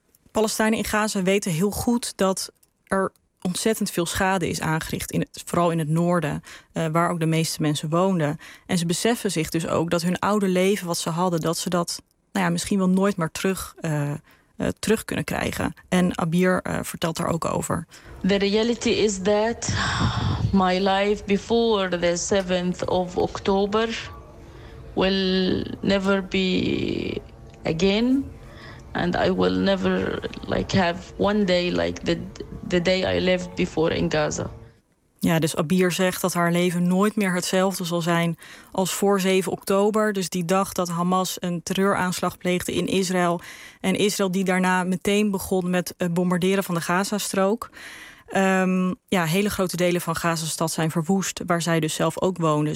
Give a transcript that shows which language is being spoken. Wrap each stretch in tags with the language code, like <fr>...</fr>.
<nl>Palestijnen in Gaza weten heel goed dat er ontzettend veel schade is aangericht, vooral in het noorden, waar ook de meeste mensen woonden. En ze beseffen zich dus ook dat hun oude leven wat ze hadden, dat ze dat misschien wel nooit meer terug kunnen krijgen. En Abir vertelt daar ook over.</nl> <en>The reality is that my life before the 7th of October will never be again. And I will never have one day like the day I lived before in Gaza.</en> <nl>Ja, dus Abir zegt dat haar leven nooit meer hetzelfde zal zijn als voor 7 oktober. Dus die dag dat Hamas een terreuraanslag pleegde in Israël. En Israël die daarna meteen begon met het bombarderen van de Gazastrook. Hele grote delen van Gazastad zijn verwoest, waar zij dus zelf ook woonde.</nl>